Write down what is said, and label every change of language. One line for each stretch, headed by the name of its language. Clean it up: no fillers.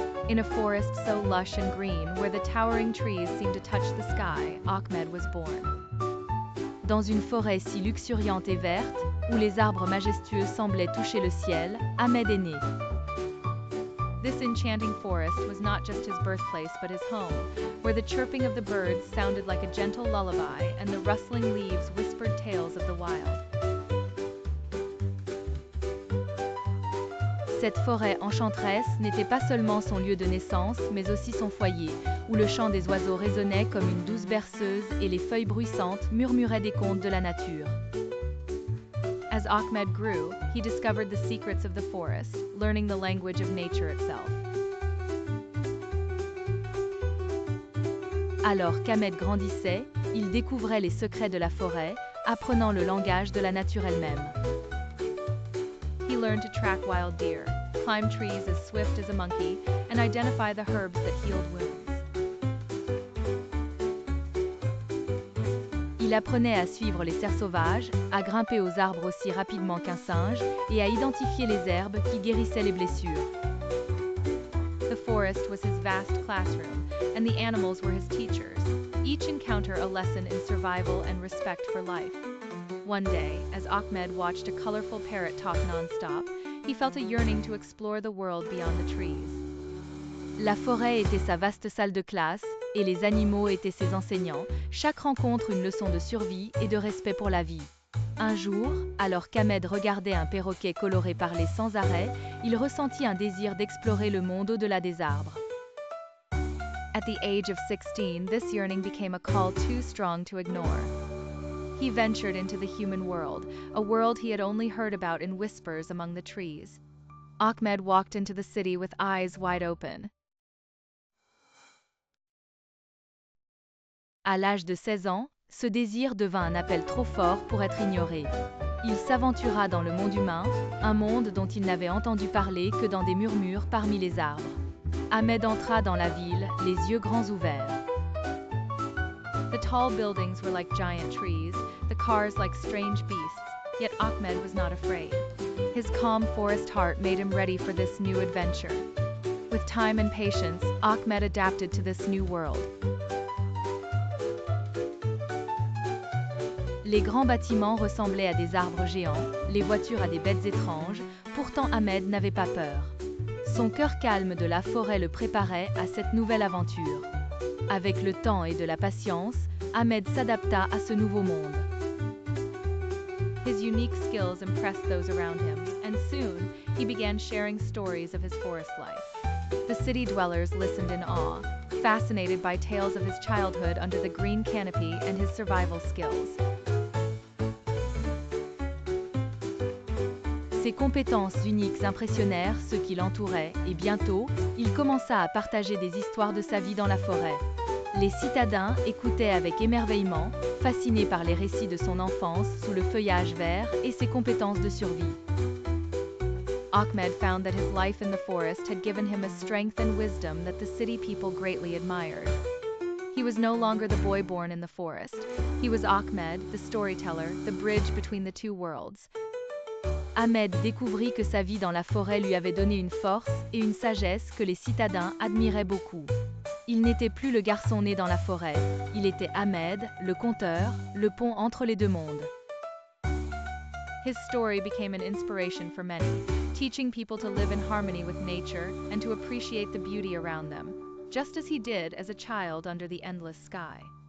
English: In a forest so lush and green, where the towering trees seemed to touch the sky, Ahmed was born.
French: Dans une forêt si luxuriante et verte, où les arbres majestueux semblaient toucher le ciel, Ahmed est né.
English: This enchanting forest was not just his birthplace but his home, where the chirping of the birds sounded like a gentle lullaby and the rustling leaves whispered tales of the wild.
French: Cette forêt enchanteresse n'était pas seulement son lieu de naissance, mais aussi son foyer, où le chant des oiseaux résonnait comme une douce berceuse et les feuilles bruissantes murmuraient des contes de la nature.
English: As Ahmed grew, he discovered the secrets of the forest, learning the language of nature itself.
French: Alors qu'Ahmed grandissait, il découvrait les secrets de la forêt, apprenant le langage de la nature elle-même.
English: He learned to track wild deer, climb trees as swift as a monkey, and identify the herbs that healed wounds.
French: Il apprenait à suivre les cerfs sauvages, à grimper aux arbres aussi rapidement qu'un singe, et à identifier les herbes qui guérissaient les blessures.
English: The forest was his vast classroom, and the animals were his teachers, each encounter a lesson in survival and respect for life. One day, as Ahmed watched a colorful parrot talk non-stop, he felt a yearning to explore the world beyond the trees.
French: La forêt était sa vaste salle de classe, et les animaux étaient ses enseignants, chaque rencontre une leçon de survie et de respect pour la vie. Un jour, alors qu'Ahmed regardait un perroquet coloré parler sans arrêt, il ressentit un désir d'explorer le monde au-delà des arbres.
English: At the age of 16, this yearning became a call too strong to ignore. He ventured into the human world, a world he had only heard about in whispers among the trees. Ahmed walked into the city with eyes wide open.
French: À l'âge de 16 ans, ce désir devint un appel trop fort pour être ignoré. Il s'aventura dans le monde humain, un monde dont il n'avait entendu parler que dans des murmures parmi les arbres. Ahmed entra dans la ville, les yeux grands ouverts.
English: The tall buildings were like giant trees, the cars like strange beasts, yet Ahmed was not afraid. His calm forest heart made him ready for this new adventure. With time and patience, Ahmed adapted to this new world.
French: Les grands bâtiments ressemblaient à des arbres géants, les voitures à des bêtes étranges, pourtant Ahmed n'avait pas peur. Son cœur calme de la forêt le préparait à cette nouvelle aventure. Avec le temps et de la patience, Ahmed s'adapta à ce nouveau monde.
English: His unique skills impressed those around him, and soon, he began sharing stories of his forest life. The city dwellers listened in awe, fascinated by tales of his childhood under the green canopy and his survival skills.
French: Ses compétences uniques impressionnèrent ceux qui l'entouraient et bientôt, il commença à partager des histoires de sa vie dans la forêt. Les citadins écoutaient avec émerveillement, fascinés par les récits de son enfance sous le feuillage vert et ses compétences de survie.
English: Ahmed found that his life in the forest had given him a strength and wisdom that the city people greatly admired. He was no longer the boy born in the forest. He was Ahmed, the storyteller, the bridge between the two worlds.
French: Ahmed découvrit que sa vie dans la forêt lui avait donné une force et une sagesse que les citadins admiraient beaucoup. Il n'était plus le garçon né dans la forêt, il était Ahmed, le conteur, le pont entre les deux mondes.
English: His story became an inspiration for many, teaching people to live in harmony with nature and to appreciate the beauty around them, just as he did as a child under the endless sky.